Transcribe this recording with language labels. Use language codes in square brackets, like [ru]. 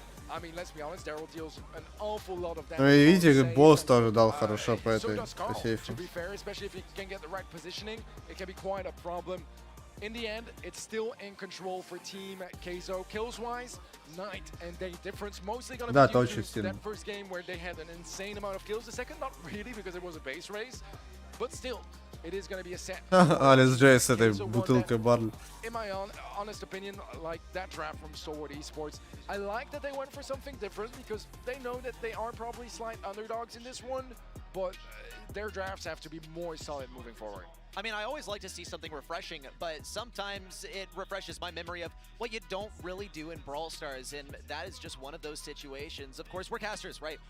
[en] I mean, let's be honest, Daryl deals an awful lot of damage. [ru] Ну и видите, босс тоже дал хорошо по этой по сейфу. [en] To be fair, especially if you can get the right positioning, it can be quite a problem. In the end, it's still in control for Team Queso. Kills-wise, night and day difference. Mostly going to be due to that first game where they had an insane amount of kills. The second, not really, because it was a base race. But still, it is going to be a set. [ru] Алекс Джей с этой бутылкой Barley. [en] In my honest opinion, like that draft from Stalwart Esports, I like that they went for something different because they know that they are probably slight underdogs in this one. but their drafts have to be more solid moving forward. I mean, I always like to see something refreshing, but sometimes it refreshes my memory of what you don't really do in Brawl Stars, and that is just one of those situations. Of course, we're casters, right?